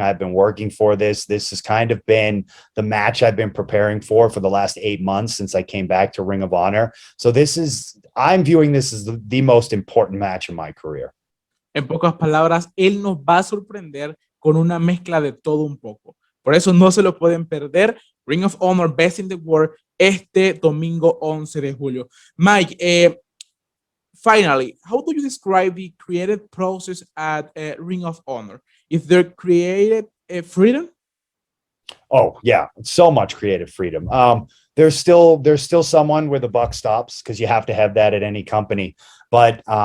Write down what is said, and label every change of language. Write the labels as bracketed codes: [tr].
[en] I've been working for this. This has kind of been the match I've been preparing for the last 8 months since I came back to Ring of Honor. So I'm viewing this as the most important match in my career. [es] En pocas palabras, él nos va a sorprender con una mezcla de todo un poco. Por eso no se lo pueden perder. Ring of Honor Best in the World este domingo 11 de julio. [en] Mike, finally, how do you describe the creative process at Ring of Honor? Is there creative freedom? Oh yeah, so much creative freedom. There's still someone where the buck stops, because you have to have that at any company. But